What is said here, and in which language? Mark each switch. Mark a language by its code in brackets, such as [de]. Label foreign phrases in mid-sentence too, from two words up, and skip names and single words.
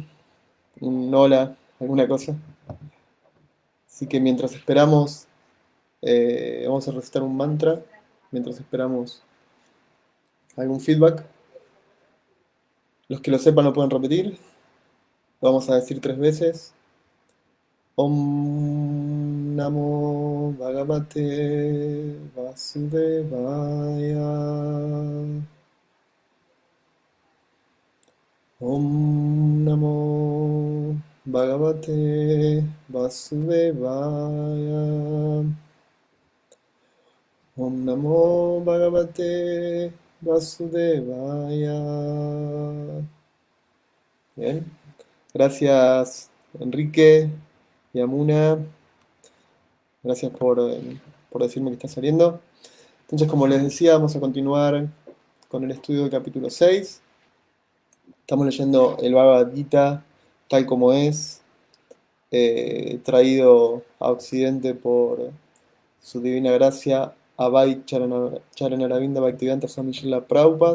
[es] Un hola, alguna cosa. Así que mientras esperamos. Vamos a recitar un mantra mientras esperamos algún feedback. Los que lo sepan lo pueden repetir. Lo vamos a decir 3 veces. [sa] ॐ नमो भगवते वासुदेवाय. ॐ नमो भगवते वासुदेवाय. ॐ नमो भगवते वासुदेवाय. [es] Bien. Gracias, Enrique y Amuna. Gracias por decirme que está saliendo. Entonces, como les decía, vamos a continuar con el estudio del capítulo 6. Estamos leyendo el Bhagavad Gita tal como es, traído a Occidente por su divina gracia, Abhay Charanaravinda Bhaktivedanta Swami Srila Prabhupada.